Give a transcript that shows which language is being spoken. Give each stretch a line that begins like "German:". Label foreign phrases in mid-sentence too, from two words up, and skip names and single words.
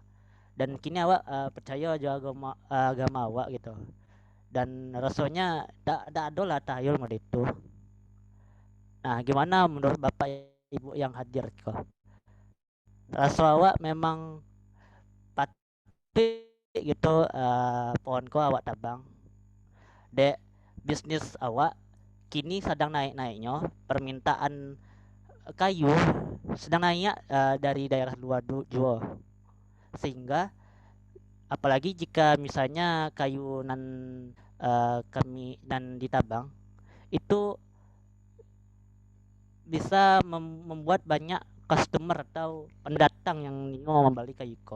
Minangkabau: Dan kini awak percaya jo agama awak gitu, dan rasanya tak ada lah tahayul model itu.
Indonesian: Nah, gimana menurut Bapak Ibu yang hadir kok?
Minangkabau: Rasa awak memang pati gitu pohon ko awak tabang. Dek bisnis awak kini sedang naik-naiknya, permintaan kayu sedang naik dari daerah luar juga.
Indonesian: Sehingga apalagi jika misalnya kayu nan kami dan ditabang itu bisa membuat banyak customer atau pendatang yang mau membeli kayu ko.